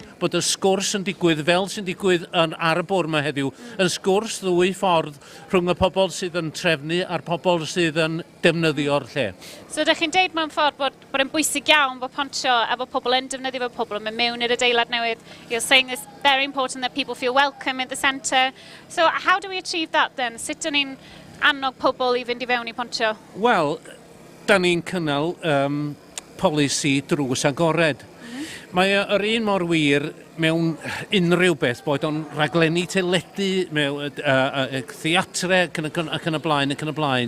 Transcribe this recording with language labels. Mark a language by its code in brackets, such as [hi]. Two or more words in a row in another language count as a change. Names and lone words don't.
[cy] Bod y sgwrs yn digwydd fel sy'n digwydd ar y bwr yma heddiw, yn sgwrs ddwy ffordd rhwng y pobl sydd yn trefnu a'r pobl sydd yn defnyddio'r lle. So, ydych chi'n deud mewn ffordd bod yn bwysig iawn bod Pontio a bod pobl yn defnyddio bod pobl yn mynd mewn i'r adeilad newydd. [en] You're saying it's very important that people feel welcome in the centre. So, how do we achieve that then? [cy] Sut dyn ni'n annog pobl i fynd i fewn i Pontio? Wel, da ni'n cynnal polisi drws agored. Mae yr un mor wir mewn unrhyw beth, bod o'n raglenni teledu, mewn theatre ac yn y blaen.